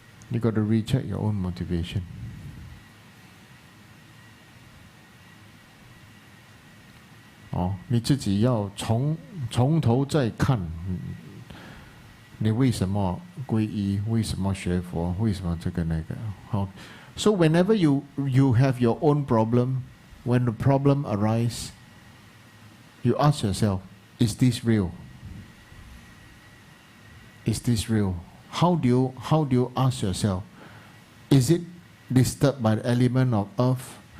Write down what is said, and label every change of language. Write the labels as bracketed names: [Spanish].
[English] You got to recheck your own motivation. [Chinese] Oh, 你自己要从头再看，你为什么皈依？为什么学佛？为什么这个那个？ [English] 好 ，So whenever you have your own problem, when the problem arises, you ask yourself, is this real? Is this real? How do you ask yourself? Is it disturbed by the element of earth?